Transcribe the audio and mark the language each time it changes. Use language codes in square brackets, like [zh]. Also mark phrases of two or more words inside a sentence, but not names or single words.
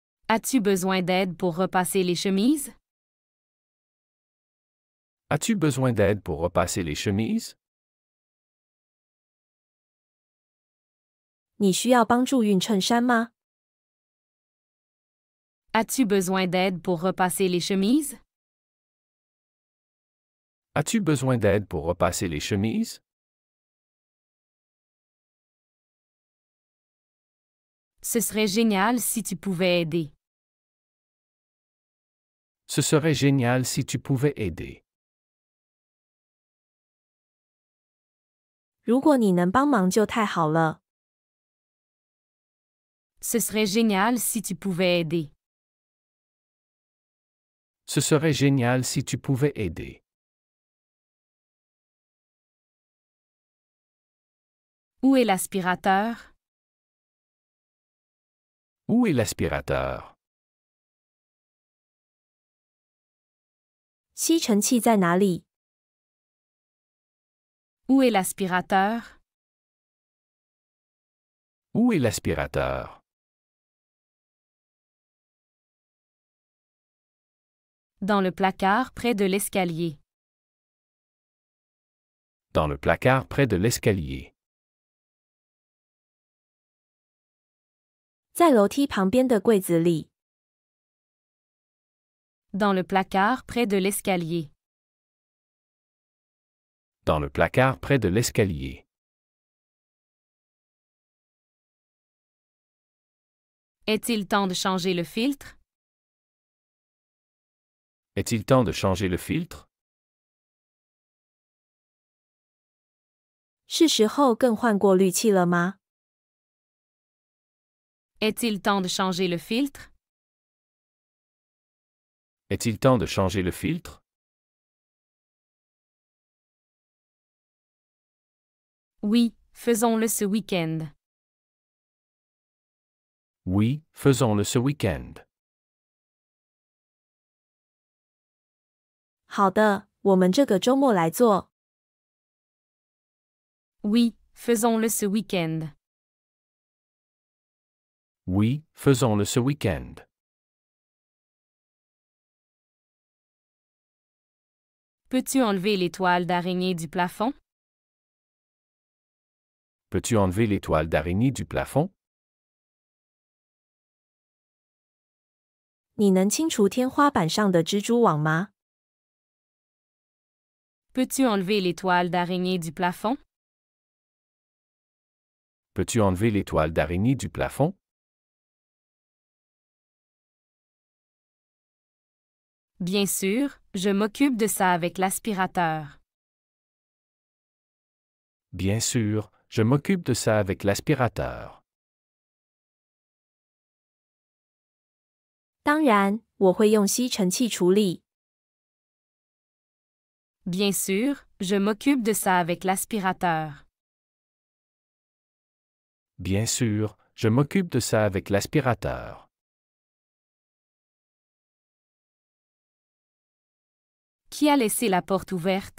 [fr] As-tu besoin d'aide pour repasser les chemises? As-tu besoin d'aide pour repasser les chemises? [zh] 你需要帮助熨衬衫吗？ [fr] As-tu besoin d'aide pour repasser les chemises? As-tu besoin d'aide pour repasser les chemises? Ce serait génial si tu pouvais aider. Ce serait génial si tu pouvais aider. [zh] 如果你能帮忙就太好了。 [fr] Ce serait génial si tu pouvais aider. Ce serait génial si tu pouvais aider. Où est l'aspirateur? Où est l'aspirateur? [zh] 吸尘器在哪里？ [fr] Où est l'aspirateur? Où est l'aspirateur? Dans le placard près de l'escalier. Dans le placard près de l'escalier. [zh] 在楼梯旁边的柜子里。 [fr] Dans le placard près de l'escalier. Dans le placard près de l'escalier. Est-il temps de changer le filtre? Est-il temps de changer le filtre? [zh] 是时候更换过滤器了吗？ [fr] Est-il temps de changer le filtre? Est-il temps de changer le filtre? Oui, faisons-le ce week-end. Oui, faisons-le ce week-end. [zh] 好的，我们这个周末来做。 [fr] Oui, faisons-le ce week-end. Oui, faisons-le ce week-end. Peux-tu enlever les toiles d'araignée du plafond? Peux-tu enlever les toiles d'araignée du plafond? [zh] 你能清除天花板上的蜘蛛网吗？ [fr] Peux-tu enlever les toiles d'araignée du plafond? Peux-tu enlever les toiles d'araignée du plafond? Bien sûr, je m'occupe de ça avec l'aspirateur. Bien sûr, je m'occupe de ça avec l'aspirateur. [zh] 当然，我会用吸尘器处理。 [fr] Bien sûr, je m'occupe de ça avec l'aspirateur. Bien sûr, je m'occupe de ça avec l'aspirateur. Qui a laissé la porte ouverte?